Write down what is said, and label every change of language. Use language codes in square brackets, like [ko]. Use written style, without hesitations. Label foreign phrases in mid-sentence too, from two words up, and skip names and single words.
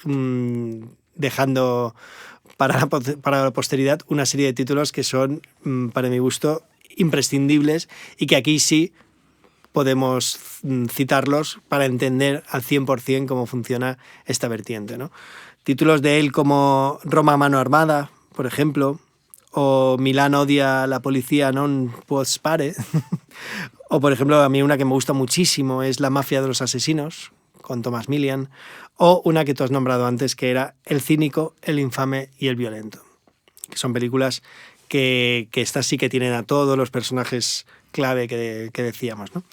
[es] dejando para la posteridad una serie de títulos que son, para mi gusto, imprescindibles y que aquí sí podemos citarlos para entender al 100% cómo funciona esta vertiente, ¿no? Títulos de él como Roma a mano armada, por ejemplo, o Milán odia la policía non può spare, o por ejemplo a mí una que me gusta muchísimo es La mafia de los asesinos, con Thomas Milian, o una que tú has nombrado antes que era El cínico, el infame y el violento, que son películas que estas sí que tienen a todos los personajes clave que decíamos, ¿no?